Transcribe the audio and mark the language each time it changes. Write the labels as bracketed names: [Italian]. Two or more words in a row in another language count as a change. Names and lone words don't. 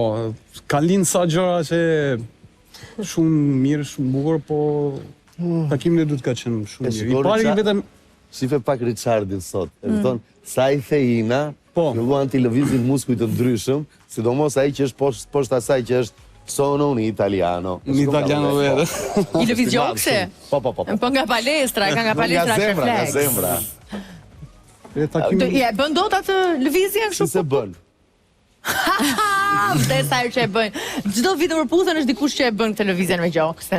[Albanian] Ka lind sa gjëra që shumë mirë, shumë bukur, po takimin e dytë ka qenë shumë mirë. I pari vetëm shife pak Richardin sot. E kupton, sa i the Ina, filluan të lëvizin muskuj të ndryshëm, sidomos ai që është poshtë asaj që është [Italian] sono un italiano. Un italiano vero. [Albanian] I lëviz gjokse? Po. Po nga palestra, refleks. Nga zemra. E bën dot atë lëvizjen kështu? Si se bën? Dhe sa që e bëjnë. Çdo vit në përputhen është dikush që e bën këtë lëvizjen me gjoksen.